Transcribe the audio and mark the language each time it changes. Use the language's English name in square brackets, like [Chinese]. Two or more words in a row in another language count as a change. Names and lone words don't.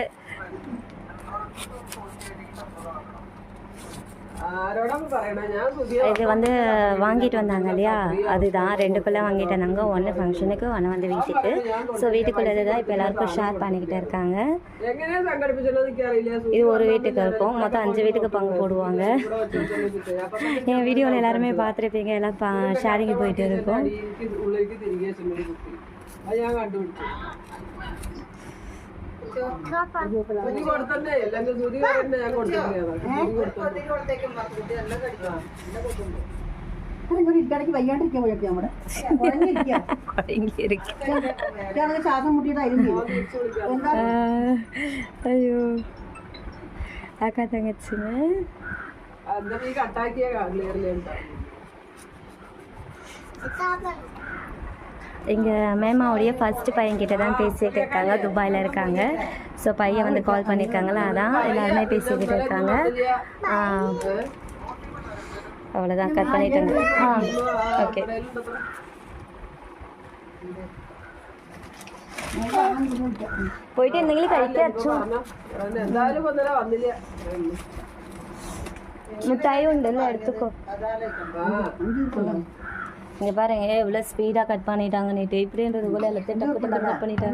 [Tamil] இது வந்து வாங்கிட்டு வந்தாங்க இல்லையா, அதுதான் 2 பிள்ளை வாங்கிட்டு வந்தாங்க. 1 ஃபங்க்ஷனுக்கு 1 வந்து வீட்டுக்கு. ஸோ வீட்டுக்குள்ளே தான் இப்போ எல்லாருக்கும் ஷேர் பண்ணிக்கிட்டு இருக்காங்க. இது ஒரு வீட்டுக்கு இருக்கும், மொத்தம் 5 வீட்டுக்கு பங்கு போடுவாங்க. என் வீடியோவில் எல்லாருமே பார்த்துருப்பீங்க, எல்லாம் ஷேரிங் போயிட்டு இருக்கும். [Malayalam] ഇടയ്ക്ക് വയ്യാണ്ടിരിക്കാൻ പോയൊക്കെ നമ്മുടെ ശ്വാസം മുട്ടിയിട്ടായിരുന്നു. [Tamil] അയ്യോ അക്കാ തങ്ങച്ചിന് இங்கே மேமாவுடைய ஃபஸ்ட்டு பையன்கிட்ட தான் பேசிகிட்டு இருக்காங்க, துபாயில் இருக்காங்க. ஸோ பையன் வந்து கால் பண்ணியிருக்காங்களா, அதான் எல்லாருமே பேசிக்கிட்டு இருக்காங்க. அவ்வளோதான், கட் பண்ணிட்டாங்க. ஓகே. [Malayalam] പോയിട്ട് എന്തെങ്കിലും കഴിക്കാച്ചു. [Tamil] மிட்டாயும் உண்டுல்ல, எடுத்துக்கோ. இங்கே பாருங்க எவ்வளோ ஸ்பீடாக கட் பண்ணிட்டாங்க நேற்று. இப்படின்றது போல எல்லாத்தையும் டக்கு டக்கு கட் பண்ணிட்டாங்க.